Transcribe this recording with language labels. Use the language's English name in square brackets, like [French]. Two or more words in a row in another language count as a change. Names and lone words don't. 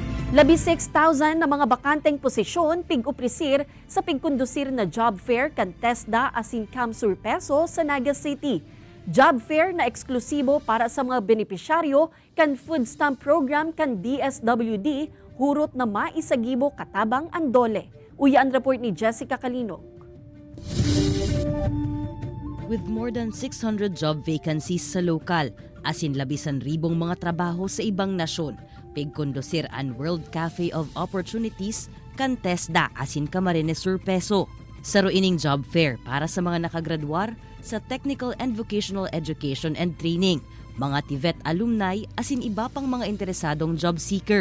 [Bikol] 16,000 na mga bakanteng posisyon pig-uprisir sa pigkondusir na [English] job fair [Bikol] kan TESDA asin Kamsur Peso sa Naga City. [English] Job fair [Bikol] na eksklusibo para sa mga benepisyaryo kan [English] food stamp program [Bikol] kan DSWD hurot na maisagibo katabang andole. Uya ang report ni Jessica Kalinog. [English] With more than 600 job vacancies [Bikol] sa lokal, asin 11,000 mga trabaho sa ibang nasyon, pigkondusir ang World Cafe of Opportunities kan TESDA asin Camarines Sur Peso. Saruining [English] job fair [Bikol] para sa mga nakagraduar sa Technical and Vocational Education and Training, mga TVET alumni asin iba pang mga interesadong [English] job seeker.